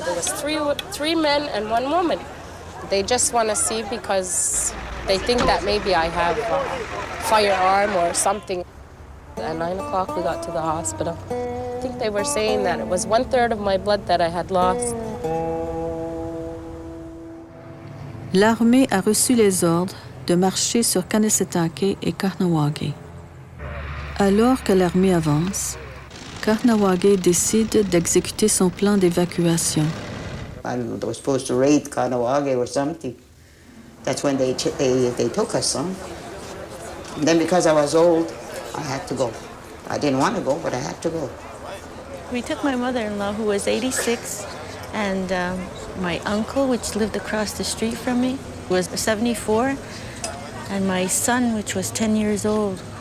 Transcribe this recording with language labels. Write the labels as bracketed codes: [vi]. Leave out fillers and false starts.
[en] There was three men and 1 woman. They just want to see because they think that maybe I have a firearm or something. At 9 o'clock, we got to the hospital. I think they were saying that it was 1/3 of my blood that I had lost. [fr] L'armée a reçu les ordres de marcher sur Kahnawake et Kahnawake. Alors que l'armée avance, Kahnawake décide d'exécuter son plan d'évacuation. [en] I don't know, they were supposed to raid Kahnawake or something. That's when they took us, huh? And then because I was old, I had to go. I didn't want to go, but I had to go. We took my mother-in-law, who was 86, and my uncle, which lived across the street from me, was 74, and my son, which was 10 years old.